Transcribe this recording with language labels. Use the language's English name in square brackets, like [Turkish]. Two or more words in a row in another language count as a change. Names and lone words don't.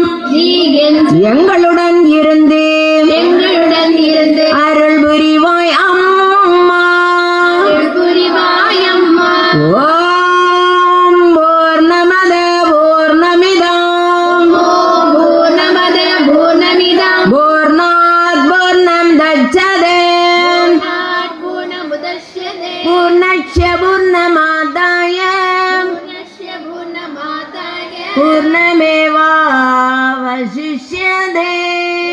[Tamil] நீ என்று எங்களுடன் இருந்து எங்களுடன் இருந்து அருள் புரிவாய் அம்மா அருள் புரிவாய் அம்மா [Sanskrit] ओम् पूर्णमद पूर्णमिदम् ओम् पूर्णमद पूर्णमिदम् पूर्णात् पूर्णं तक्षते पूर्णमुदच्यते पूर्णस्य पूर्णमादाय पूर्णस्य पूर्णमादाय पूर्णमेवावशिष्यते